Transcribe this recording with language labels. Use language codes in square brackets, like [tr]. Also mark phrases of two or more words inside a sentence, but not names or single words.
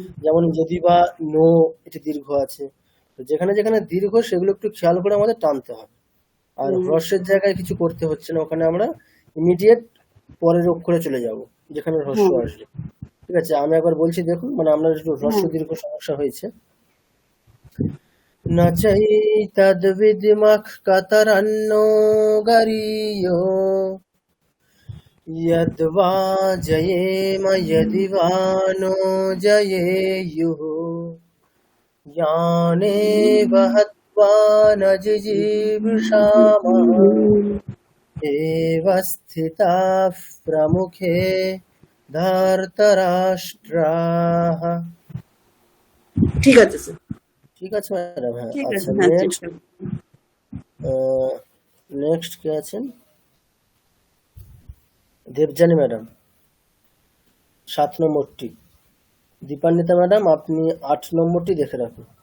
[bn] যেমন [sa] যদি বা নো [bn] এটি দীর্ঘ আছে, তো যেখানে যেখানে দীর্ঘ সেগুলো একটু খেয়াল করে আমাদের টানতে হবে। আর হ্রস্বের জায়গায় কিছু করতে হচ্ছে না, ওখানে আমরা ইমিডিয়েট পরের অক্ষরে চলে যাব যেখানে হ্রস্ব হ্যাঁ আসবে। ঠিক আছে, আমি একবার বলছি, দেখুন মানে আপনার একটু হ্রস্ব হ্যাঁ দীর্ঘ সমস্যা হয়েছে। [sa] न चैतद्विद्मः कतरन्नो गरीयो यद्वा जयेम यदि वा नो जयेयुः यानेव हत्वा न जिजीविषामः एव स्थिताः प्रमुखे धार्तराष्ट्राः। [bn] ঠিক আছে স্যার, ঠিক আছে ম্যাডাম, হ্যাঁ। ঠিক আছে, আচ্ছা, হ্যাঁ নেক্সট চেষ্টা নেক্সট কে আছেন? দেবযানী ম্যাডাম 7 নম্বরটি। দীপান্বিতা ম্যাডাম আপনি 8 নম্বরটি দেখে রাখুন।